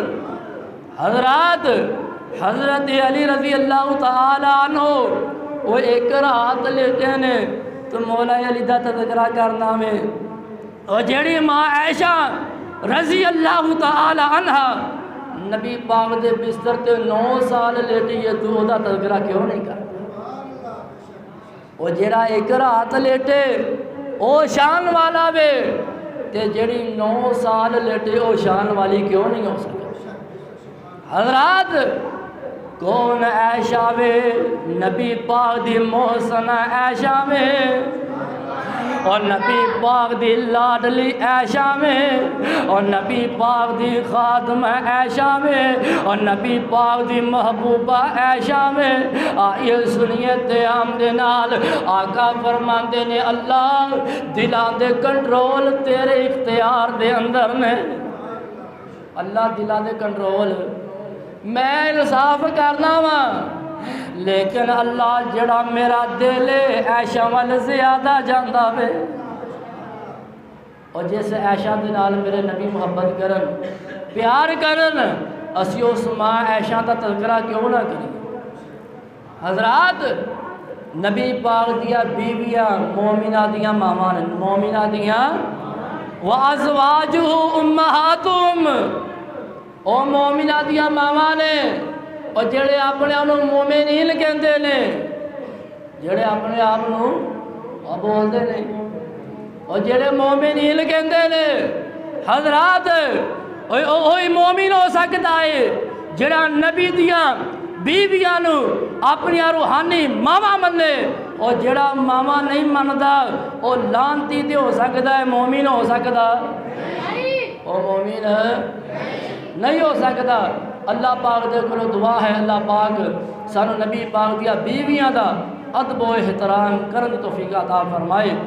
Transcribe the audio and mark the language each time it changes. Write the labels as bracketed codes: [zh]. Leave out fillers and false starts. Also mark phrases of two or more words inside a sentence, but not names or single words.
[pa] حضرات حضرت علی [ar] رضی اللہ تعالیٰ عنہ [pa] وہ ایک رات لیٹے نے تو مولا علی دا تذکرہ کرنا میں، اور جیڑی ماں عائشہ [ar] رضی اللہ تعالیٰ عنہ [pa] نبی پاک دے بستر تے 9 سال لیٹی ہے تو دا تذکرہ کیوں نہیں کرتا؟ وہ جیڑا ایک رات لیٹے او شان والا وے، تے جیڑی 9 سال لیٹے او شان والی کیوں نہیں ہو سکتی؟ حضرات کون عائشہ وے؟ نبی پاک دی محسنہ عائشہ میں، اور نبی پاک دی لاڈلی عائشہ میں، اور نبی پاک دی خادمہ عائشہ میں، اور نبی پاک دی محبوبہ عائشہ میں۔ [ur] آئیے سنیے [pa] تے ہم دے نال آقا فرماندے نے اللہ دلان دے کنٹرول تیرے اختیار دے اندر نے۔ اللہ دلان دے کنٹرول، میں انصاف کرنا وا لیکن اللہ جڑا میرا دل عائشہ وال زیادہ جاندا وے، اور جس عائشہ دے نال میرے نبی محبت کرن پیار کرن، اسی اس ماں عائشہ دا تذکرہ کیوں نہ کریں؟ حضرات نبی پاک دیا بیویاں مومنہ دیاں [ar] ماما نے، مومنہ دیاں وَأَزْوَاجُهُ أُمَّهَاتُهُمْ، [pa] او مومنہ دیاں ماما نے، اور جڑے اپنے آپ مومنین کہندے نے، جڑے اپنے آپ بولتے نے، اور جڑے مومنین کہندے نے، حضرات وہی مومن ہو سکتا ہے جڑا نبی دیاں بیویاں نو اپنی روحانی ماما منے، اور جڑا ماما نہیں مندا وہ لانتی تے ہو سکتا ہے، مومن ہو سکتا؟ [ur] وہ مومن نہیں ہو سکتا۔ [pa] اللہ پاک دے کولوں دعا ہے اللہ پاک سانو نبی پاک دیا بیویاں دا ادب و احترام کرن توفیق عطا فرمائے۔